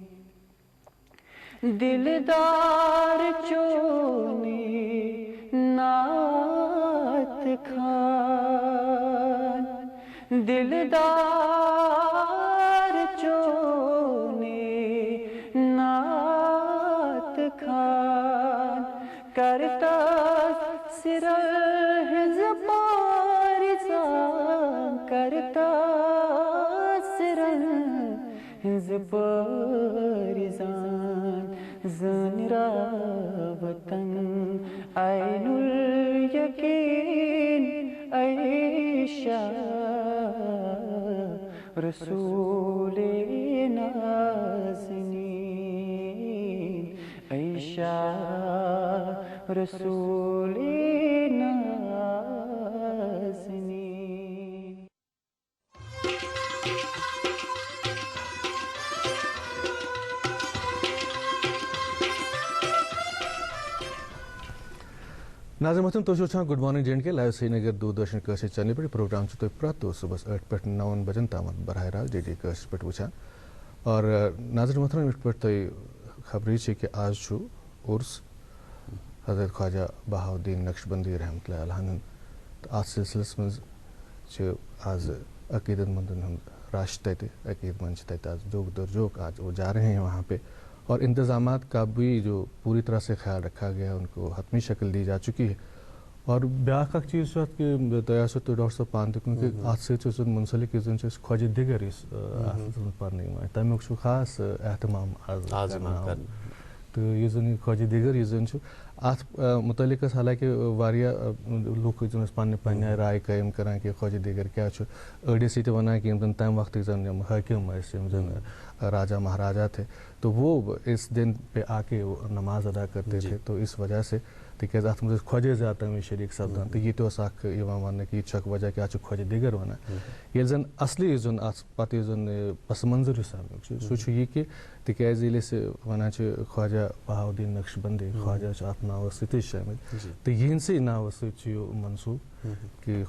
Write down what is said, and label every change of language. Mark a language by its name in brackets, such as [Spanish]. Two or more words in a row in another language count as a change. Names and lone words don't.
[Kashmiri] دلدار چونے نعت خوان دلدار چونے نعت خوان کرتا سر حزب پارزان کرتا سر حزب پارزان زن را وطن عین الیقین عیشا رسول نازنین عیشا رسول نازنین ناظرین محترم تو وچھان گڈ مارننگ جے اینڈ کے لائیو سری نگر دوردرشن کٲشِر چینل پہ پروگرام تُہۍ پرٛٮ۪تھ دۄہ صُبحس 8 پٮ۪ٹھ 9 بجن تام براہ راست ڈی کٲشِر پٲٹھۍ وٕچھان اور ناظرین محترم یِتھ پٲٹھۍ تۄہہِ خبرٕے چھِ کہِ آز چھُ عُرس حضرت خواجہ بہاؤالدین نقشبندی رحمتہ اللہ علیہ ہُنٛد تہٕ اَتھ سلسلس منٛز چھِ آز عقیدت مندن ہُنٛد رش تتہِ عقیدت مند چھِ تتہِ آز جوک در جوک [Urdu] آج وہ جا رہے ہیں وہاں پہ اور انتظامات کا بھی جو پوری طرح سے خیال رکھا گیا ہے ان کو حتمی شکل دی جا چکی ہے [Kashmiri] اور بیاکھ اکھ چیز ات کہ تۄہہِ آسیو ڈاکٹر صٲب پانہٕ تہِ کیونکہِ اتھ سۭتۍ چھُ منسلک یُس زن چھِ أسۍ خۄجہِ دِگر یُس اتھ پرنہٕ یِوان تمیُک چھُ خاص احتمام آز کرنہٕ تہٕ یُس زن یہِ خۄجہِ دِگر یُس زن چھُ اتھ متعلق ٲسۍ حالانکہِ واریاہ لُکھ یُس زن ٲسۍ پننہِ رائے قٲیِم کران کہ خۄجہِ دِگر کیاہ چھُ أڑۍ ٲسۍ یہِ تہِ ونان کہ یِم زن تمہِ وقتٕکۍ زن یِم حٲکِم ٲسۍ یِم زن [Urdu] راجا مہاراجا تھے تو وہ اس دن پہ آ کے نماز ادا کرتے تھے تو اس وجہ سے [Kashmiri] تِکیازِ اتھ منٛز ٲسۍ خۄجے زیادٕ تَمہِ وِزِ شریٖک سپدان تہٕ یہِ تہِ اوس اکھ یِوان وننہٕ کہ یہِ چھُ اکھ وجہ کہ اتھ چھُ خۄجہِ دِگر ونان ییٚلہِ زن اصلی یُس زن اتھ پتہٕ یُس زن پس منظر یُس امیُک چھُ سُہ چھُ یہِ کہ تِکیازِ ییٚلہِ أسۍ ونان چھِ خواجہ بہاؤالدین نقش بندی خواجہ چھُ اتھ ناوس سۭتی شٲمِل تہٕ یِہنٛدسٕے ناوس سۭتۍ چھُ یہِ منسوٗب کہ